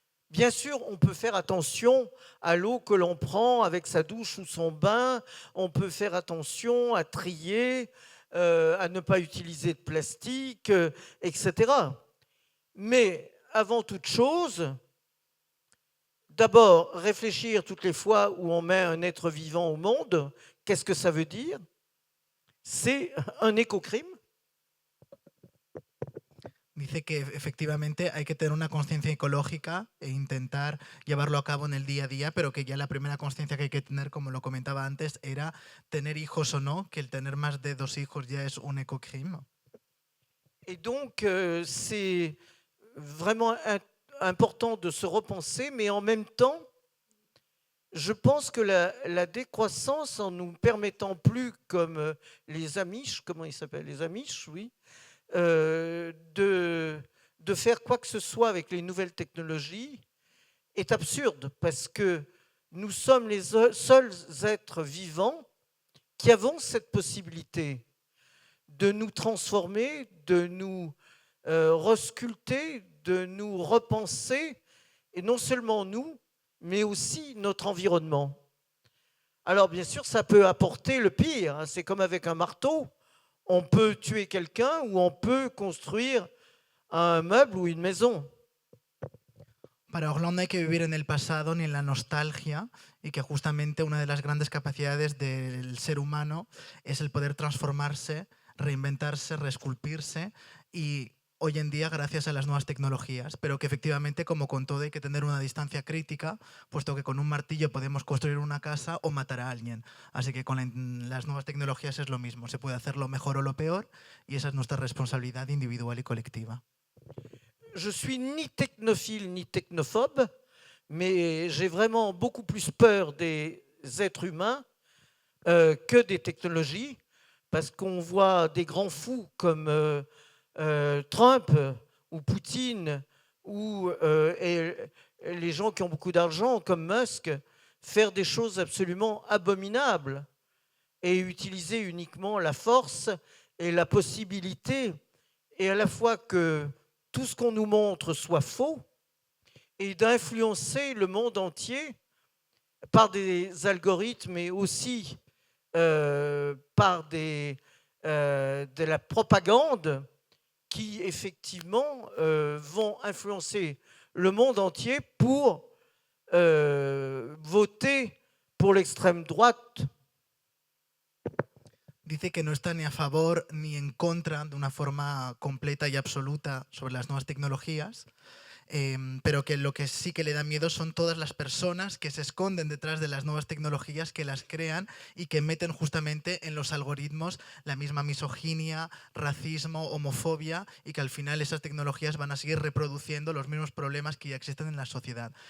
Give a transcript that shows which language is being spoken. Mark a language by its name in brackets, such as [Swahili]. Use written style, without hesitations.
[French] Bien sûr, on peut faire attention à l'eau que l'on prend avec sa douche ou son bain, on peut faire attention à trier, à ne pas utiliser de plastique, etc. Mais avant toute chose, d'abord réfléchir toutes les fois où on met un être vivant au monde, qu'est-ce que ça veut dire? C'est un écocrime. [Spanish] Dice que efectivamente hay que tener una conciencia ecológica e intentar llevarlo a cabo en el día a día, pero que ya la primera conciencia que hay que tener, como lo comentaba antes, era tener hijos o no, que el tener más de 2 hijos ya es un écocrime. [French] Et donc, c'est vraiment important de se repenser, mais en même temps, je pense que la décroissance, en nous permettant plus, comme les Amish, comment ils s'appellent? Les Amish, oui. De faire quoi que ce soit avec les nouvelles technologies est absurde parce que nous sommes les seuls êtres vivants qui avons cette possibilité de nous transformer, de nous resculpter, de nous repenser, et non seulement nous, mais aussi notre environnement. Alors bien sûr, ça peut apporter le pire, hein, c'est comme avec un marteau. On peut tuer quelqu'un ou on peut construire un meuble ou une maison. [Spanish] Para Orlando no hay que vivir en el pasado ni en la nostalgia, y que justamente una de las grandes capacidades del ser humano es el poder transformarse, reinventarse, reesculpirse, y hoy en día gracias a las nuevas tecnologías, pero que efectivamente, como con todo, hay que tener una distancia crítica, puesto que con un martillo podemos construir una casa o matar a alguien. Así que con las nuevas tecnologías es lo mismo, se puede hacer lo mejor o lo peor, y esa es nuestra responsabilidad individual y colectiva. [French] Je suis ni technophile ni technophobe, mais j'ai vraiment beaucoup plus peur des êtres humains que des technologies, parce qu'on voit des grands fous comme Trump ou Poutine ou et les gens qui ont beaucoup d'argent comme Musk faire des choses absolument abominables et utiliser uniquement la force et la possibilité, et à la fois que tout ce qu'on nous montre soit faux, et d'influencer le monde entier par des algorithmes, mais aussi par de la propagande qui, effectivement, vont influencer le monde entier pour voter pour l'extrême droite. [Spanish] Dice que no está ni a favor ni en contra de una forma completa y absoluta sobre las nuevas tecnologías, pero que lo que sí que le da miedo son todas las personas que se esconden detrás de las nuevas tecnologías, que las crean y que meten justamente en los algoritmos la misma misoginia, racismo, homofobia, y que al final esas tecnologías van a seguir reproduciendo los mismos problemas que ya existen en la sociedad.